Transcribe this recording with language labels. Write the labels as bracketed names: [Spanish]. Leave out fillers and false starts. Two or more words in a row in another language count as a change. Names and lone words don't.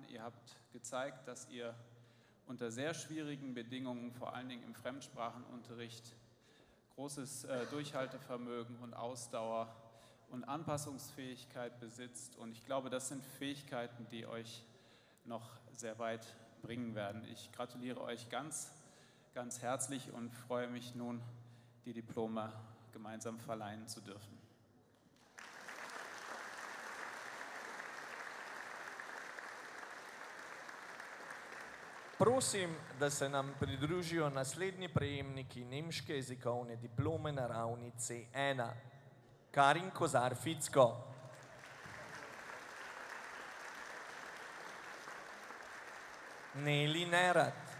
[German] Ihr habt gezeigt, dass ihr unter sehr schwierigen Bedingungen, vor allen Dingen im Fremdsprachenunterricht, großes Durchhaltevermögen und Ausdauer und Anpassungsfähigkeit besitzt. Und ich glaube, das sind Fähigkeiten, die euch noch sehr weit bringen werden. Ich gratuliere euch ganz herzlich und freue mich nun, die Diplome gemeinsam verleihen zu dürfen. [Slovenian] Prosim, da se nam pridružijo naslednji prejemniki nemške jezikovne diplome na ravni C1. Karin Kozar-Ficko. Neli Nerat.